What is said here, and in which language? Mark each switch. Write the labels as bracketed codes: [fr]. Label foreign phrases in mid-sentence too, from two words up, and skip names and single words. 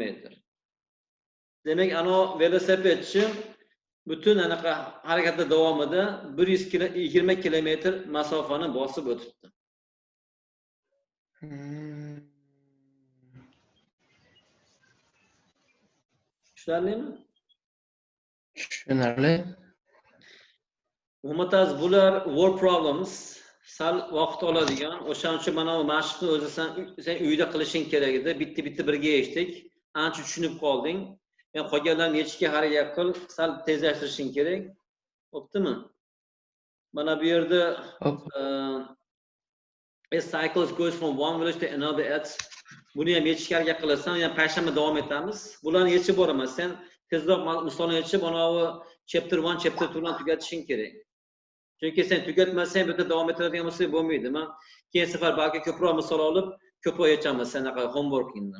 [uz] Demak, ana velosipedchi butun anaqa harakatda davomida 120 km masofani bosib o'tibdi. Tushunarlimi? Tushunarli. M.Aziz, bular [en] word problems, [uz] sal vaqt oladigan. O'shaning uchun mana bu mashqni o'zi sen uyda qilishing kerak edi. Bitta birga eshitdik. Ancha tushunib qolding. Qolganlarni yechishga harakat qil, sal tezlashtirishing kerak. Bo'ptimi? Mana bu yerda [en] a cycle goes from one village to another at. [uz] Buni ham yechishga harakat qilasan, yana payshanba davom etamiz. Bularni yechib boraman. Sen tezroq misolni yechib, mana bu chapter 1, chapter 2 bilan tugatishing kerak. Chunki sen tugatmasang, bu yerda davom etadigan bo'lsa bo'lmaydi. Men keyin safar balki ko'proq misol olib, ko'proq yechamiz sanaqa homeworkingdan.